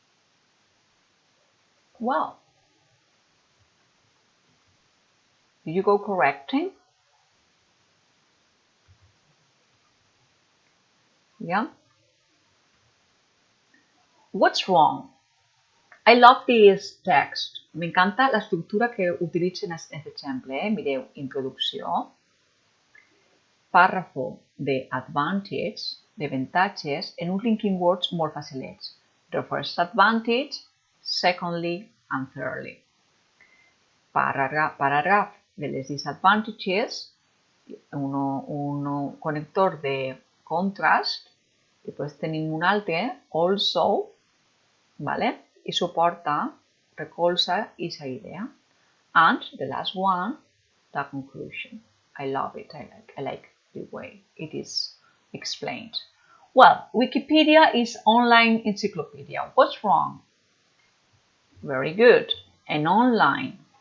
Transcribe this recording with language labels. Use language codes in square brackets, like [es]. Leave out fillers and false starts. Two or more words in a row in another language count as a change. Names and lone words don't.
[en] Well, did you go correcting? Yeah? What's wrong? I love this text. [ca] M'encanta l'estructura que utilitza en aquest exemple. Mireu, introducció, pàrrafo de advantage, d'avantatges, en uns [en] linking words [ca] molt facilets. [en] The first advantage, secondly, and thirdly. [ca] Paràgraf de les disadvantages, un connector de contrast, després tenim un altre, also, ¿vale? I suporta, recolza esa idea. [en] And the last one, the conclusion. I love it. I like the way it is explained. Well, Wikipedia is online encyclopedia. What's wrong? Very good. And online.